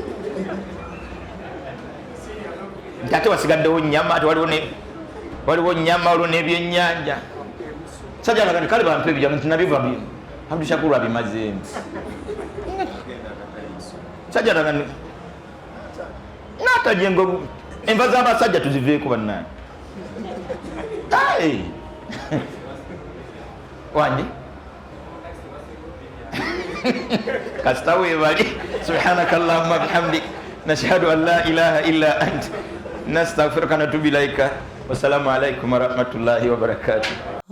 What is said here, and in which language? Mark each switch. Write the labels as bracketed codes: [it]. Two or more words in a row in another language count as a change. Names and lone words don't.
[lg] nti ate wasigaddewo nyama ate waliwo nyama waliwo n'ebyennyanja sajja laga nti kale bampe ebijjamu nti nabyo Abdushakur abimazeemu sajja laga natajengo enva z'abasajja tuziveeko bannange wandi kasita weebali [ar] سبحانك اللهم بحمدك نشهد أن لا إله إلا أنت نستغفرك ونتوب إليك والسلام عليكم ورحمة الله وبركاته